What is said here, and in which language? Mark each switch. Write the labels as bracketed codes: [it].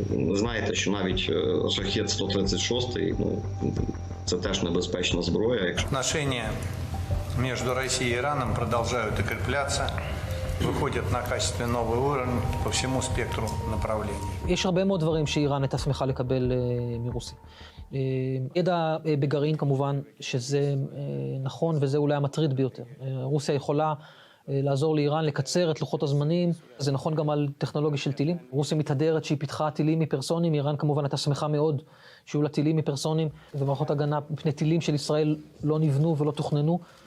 [uk] Ви знаєте, що навіть шахет 136, це теж небезпечна зброя. [ru] Отношения между Россией и Ираном продолжают укрепляться. выходят на качественно новый уровень по всему спектру направлений. [he] יש הרבה מאוד דברים שאיראן הייתה שמחה לקבל מרוסיה. ידע בגרעין כמובן שזה נכון וזה אולי המטריד ביותר. רוסיה יכולה לעזור לאיראן לקצר את לוחות הזמנים, זה נכון גם על טכנולוגיה של טילים. רוסיה מתהדרת שהיא פיתחה טילים היפרסוניים, איראן כמובן הייתה שמחה מאוד שיהיו לה טילים היפרסוניים, ומערכות הגנה מפני טילים של ישראל לא נבנו ולא תוכננו.